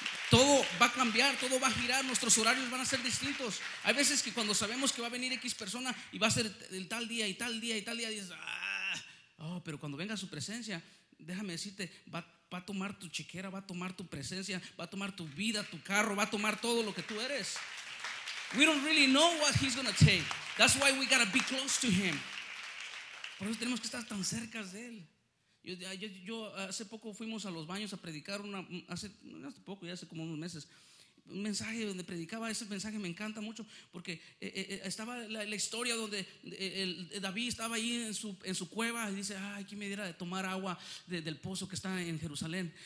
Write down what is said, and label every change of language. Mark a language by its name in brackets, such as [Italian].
[Spanish] Todo va a cambiar, todo va a girar, nuestros horarios van a ser distintos. Hay veces que cuando sabemos que va a venir X persona y va a ser el tal día y tal día y tal día, dices, ¡ah! Oh, pero cuando venga su presencia, déjame decirte, va a tomar tu chequera, va a tomar tu presencia, va a tomar tu vida, tu carro, va a tomar todo lo que tú eres. [English] We don't really know what he's going to take. That's why we got to be close to him. [Spanish] Por eso tenemos que estar tan cerca de él. Yo hace poco fuimos a los baños a predicar hace como unos meses, un mensaje donde predicaba. Ese mensaje me encanta mucho porque estaba la historia donde David estaba ahí en su cueva y dice: ay, quién me diera de tomar agua del pozo que está en Jerusalén.